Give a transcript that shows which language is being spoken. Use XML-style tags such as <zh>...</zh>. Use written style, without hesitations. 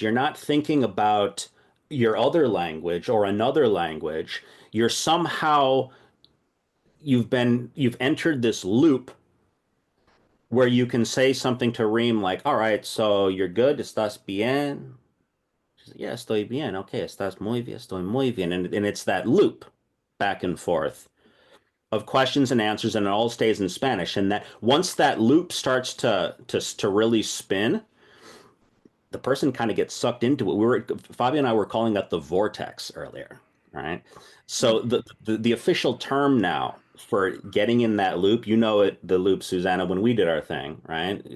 <en>You're not thinking about your other language or another language. You're somehow you've entered this loop where you can say something to Reem like, all right, so you're good, estás bien?</en> <es>She's like, yeah, estoy bien. Okay, estás muy bien, estoy muy bien.</es> <en>And it's that loop back and forth of questions and answers, and it all stays in Spanish. And that once that loop starts to really spin, the person kind of gets sucked into it. Fabio and I were calling that the vortex earlier, right? So the official term now for getting in that loop, you know it, the loop, Susanna, when we did our thing, right?</en>